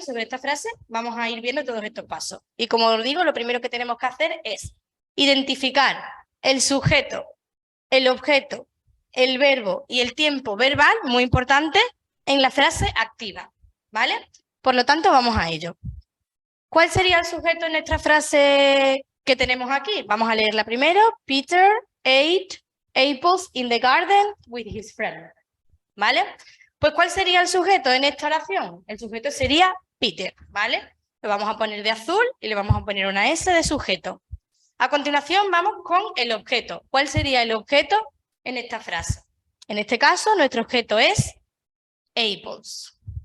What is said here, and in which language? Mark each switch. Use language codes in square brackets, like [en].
[es] Sobre esta frase vamos a ir viendo todos estos pasos. Y como os digo, lo primero que tenemos que hacer es identificar el sujeto, el objeto, el verbo y el tiempo verbal, muy importante, en la frase activa, ¿vale? Por lo tanto, vamos a ello. ¿Cuál sería el sujeto en nuestra frase que tenemos aquí? Vamos a leerla primero. [en] Peter ate apples in the garden with his friend. [es] ¿Vale? Pues ¿cuál sería el sujeto en esta oración? El sujeto sería Peter, ¿vale? Lo vamos a poner de azul y le vamos a poner una S de sujeto. A continuación vamos con el objeto. ¿Cuál sería el objeto en esta frase? En este caso, nuestro objeto es apples.